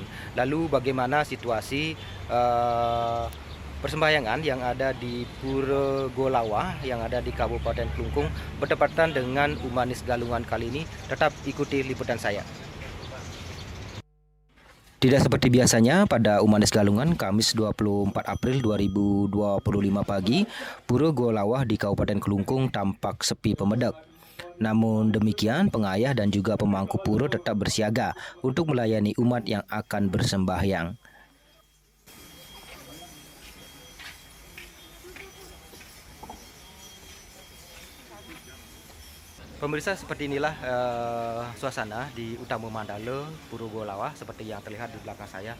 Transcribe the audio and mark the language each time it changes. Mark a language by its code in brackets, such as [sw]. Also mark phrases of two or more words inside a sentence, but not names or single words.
[id] Lalu bagaimana situasi persembahyangan yang ada di Pura Golawah yang ada di Kabupaten Klungkung bertepatan dengan Umanis Galungan kali ini? Tetap ikuti liputan saya. Tidak seperti biasanya pada Umanis Galungan, Kamis 24 April 2025 pagi, Pura Golawah di Kabupaten Klungkung tampak sepi pemedak. Namun demikian, pengayah dan juga pemangku pura tetap bersiaga untuk melayani umat yang akan bersembahyang. Pemirsa, seperti inilah suasana di Utama Mandala, Pura Golawah seperti yang terlihat di belakang saya.